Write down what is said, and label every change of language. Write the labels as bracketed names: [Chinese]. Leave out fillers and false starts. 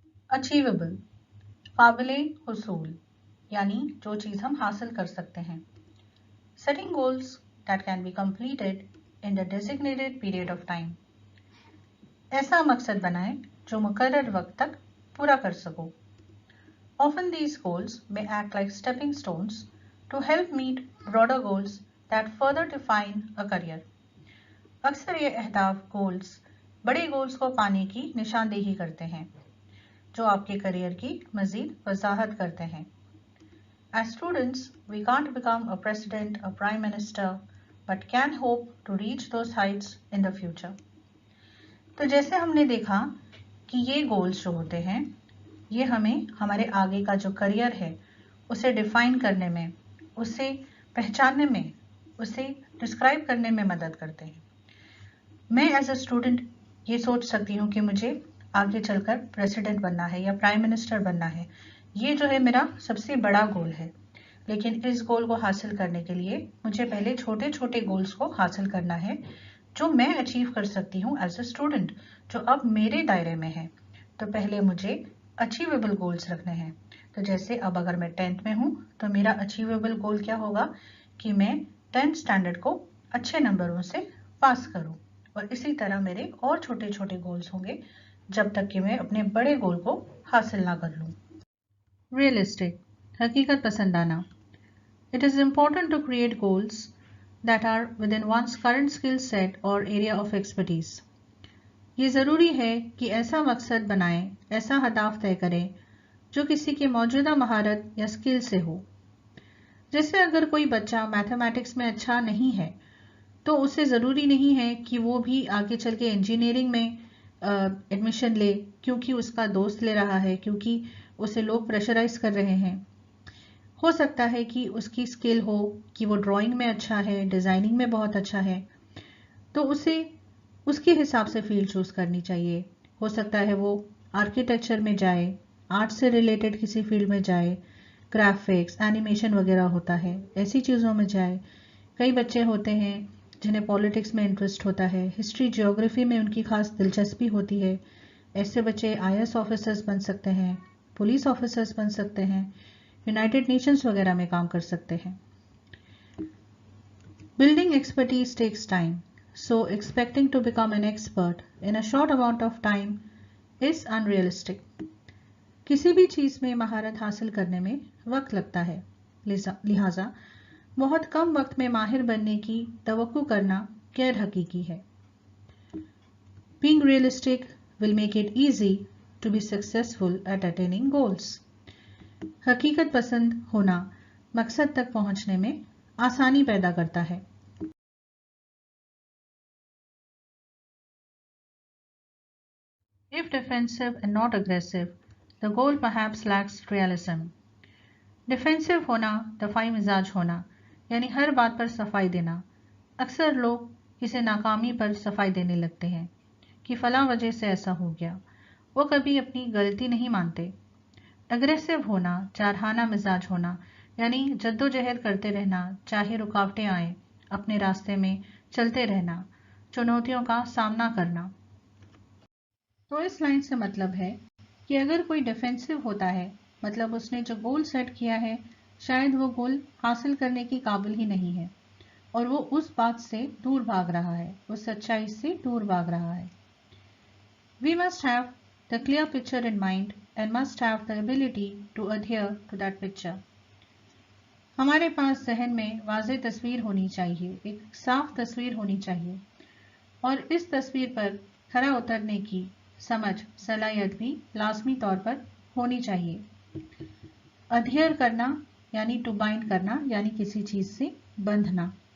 [Hindi] Achievable, काबिले हुसूल, यानी जो चीज़ हम हासिल कर सकते हैं। [English] Setting goals that can be completed in the designated period of time. [Hindi] ऐसा मकसद बनाएं जो मुकर्रर वक्त तक पूरा कर सको। [English] Often these goals may act like stepping stones to help meet broader goals that further define a career. [Hindi] अक्सर ये अहदाफ गोल्स बड़े गोल्स को पाने की निशानदेही करते हैं जो आपके करियर की मज़ीद वजाहत करते हैं। [English] As students, we can't become a president, a prime minister, but can hope to reach those heights in the future. [Hindi] तो जैसे हमने देखा कि ये गोल्स जो होते हैं ये हमें हमारे आगे का जो करियर है उसे डिफाइन करने में, उसे पहचानने में, उसे डिस्क्राइब करने में मदद करते हैं। मैं [English] as a student [Hindi] ये सोच सकती हूँ कि मुझे आगे चलकर प्रेसिडेंट बनना है या प्राइम मिनिस्टर बनना है, ये जो है मेरा सबसे बड़ा गोल है। लेकिन इस गोल को हासिल करने के लिए मुझे पहले छोटे छोटे गोल्स को हासिल करना है जो मैं अचीव कर सकती हूँ [English] as a student, [Hindi] जो अब मेरे दायरे में है। तो पहले मुझे अचीवेबल गोल्स रखने हैं। तो जैसे अब अगर मैं 10th में हूँ तो मेरा अचीवेबल गोल क्या होगा कि मैं 10th स्टैंडर्ड को अच्छे नंबरों से पास करूँ, और इसी तरह मेरे और छोटे छोटे गोल्स होंगे जब तक कि मैं अपने बड़े गोल को हासिल ना कर लूँ। रियलिस्टिक, हकीकत पसंदाना। [English] It is important to create goals that are within one's current skill set or area of expertise. [Hindi] ये ज़रूरी है कि ऐसा मकसद बनाएं, ऐसा हदाफ तय करें जो किसी की मौजूदा महारत या स्किल से हो। जैसे अगर कोई बच्चा मैथमेटिक्स में अच्छा नहीं है तो उसे ज़रूरी नहीं है कि वो भी आगे चल के इंजीनियरिंग में एडमिशन ले क्योंकि उसका दोस्त ले रहा है, क्योंकि उसे लोग प्रेशराइज कर रहे हैं। हो सकता है कि उसकी स्किल हो कि वो ड्राइंग में अच्छा है, डिज़ाइनिंग में बहुत अच्छा है, तो उसे उसके हिसाब से फील्ड चूज़ करनी चाहिए। हो सकता है वो आर्किटेक्चर में जाए, आर्ट से रिलेटेड किसी फील्ड में जाए, ग्राफिक्स, एनिमेशन वगैरह होता है, ऐसी चीज़ों में जाए। कई बच्चे होते हैं जिन्हें पॉलिटिक्स में इंटरेस्ट होता है, हिस्ट्री, ज्योग्राफी में उनकी खास दिलचस्पी होती है। ऐसे बच्चे IAS ऑफिसर्स बन सकते हैं, पुलिस ऑफिसर्स बन सकते हैं, यूनाइटेड नेशंस वगैरह में काम कर सकते हैं। [English] Building expertise takes time, so expecting to become an expert in a short amount of time is unrealistic. [Hindi] किसी भी चीज़ में महारत हासिल करने में वक्त लगता है, लिहाजा बहुत कम वक्त में माहिर बनने की तवक्को करना गैर हकीकी है। [English] Being realistic will make it easy to be successful at attaining goals. [Hindi] हकीकत पसंद होना मकसद तक पहुंचने में आसानी पैदा करता है। [English] If defensive and not aggressive, the goal perhaps lacks realism. [Hindi] Defensive होना, दफाई मिजाज होना, यानी हर बात पर सफाई देना। अक्सर लोग इसे नाकामी पर सफाई देने लगते हैं कि फलां वजह से ऐसा हो गया। वो कभी अपनी गलती नहीं मानते। अग्रेसिव होना, जारहाना मिजाज होना, यानी जद्दोजहद करते रहना, चाहे रुकावटें आए, अपने रास्ते में चलते रहना, चुनौतियों का सामना करना। तो इस लाइन से मतलब है कि अगर कोई डिफेंसिव होता है, मतलब उसने जो गोल सेट किया है शायद वो गोल हासिल करने की काबिल ही नहीं है और वो उस बात से दूर भाग रहा है, उस सच्चाई से दूर भाग रहा है। [English] We must have the clear picture in mind and must have the ability to adhere to that picture. [Hindi] हमारे पास जहन में वाज़ेह तस्वीर होनी चाहिए, एक साफ तस्वीर होनी चाहिए और इस तस्वीर पर खरा उतरने की समझ, सलाहियत भी लाजमी तौर पर होनी चाहिए। अध्ययन करना यानी [English] to bind [Hindi] करना, यानी किसी चीज से बंधना।